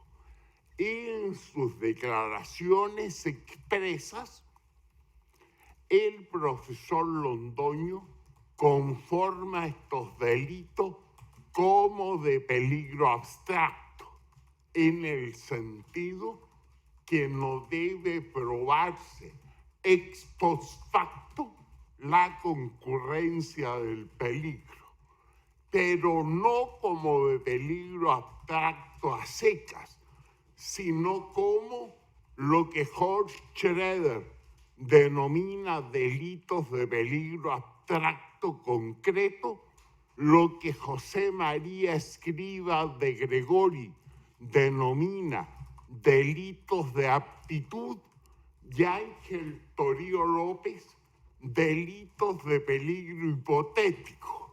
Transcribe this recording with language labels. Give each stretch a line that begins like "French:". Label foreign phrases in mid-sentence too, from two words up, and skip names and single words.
Spanish: En sus declaraciones expresas, el profesor Londoño conforma estos delitos como de peligro abstracto, en el sentido que no debe probarse
Latin: ex post facto
Spanish: la concurrencia del peligro, pero no como de peligro abstracto a secas, sino como lo que Horst Schroeder denomina delitos de peligro abstracto concreto, lo que José María Escrivá de Gregori denomina delitos de aptitud y Ángel Torío López delitos de peligro hipotético.